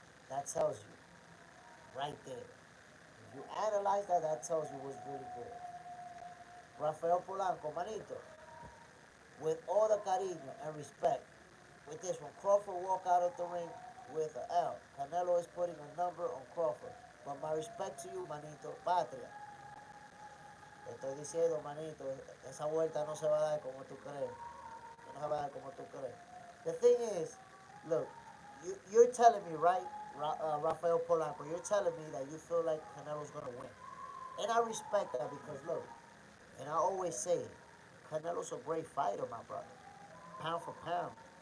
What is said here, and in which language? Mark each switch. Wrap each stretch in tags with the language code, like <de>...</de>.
<en>That tells you right there. If you analyze that, that tells you what's really good. Rafael Polanco, manito, with all the cariño and respect, with this one, Crawford walk out of the ring with an L. Canelo is putting a number on Crawford. But my respect to you, manito, patria.</en> <es>Te estoy diciendo, manito, esa vuelta no se va a dar como tú crees. No se va a dar como tú crees.</es> <en>The thing is, look, you're telling me, right, Rafael Polanco, you're telling me that you feel like Canelo's going to win. And I respect that because, look, and I always say it, Canelo's a great fighter, my brother. Pound for pound.</en>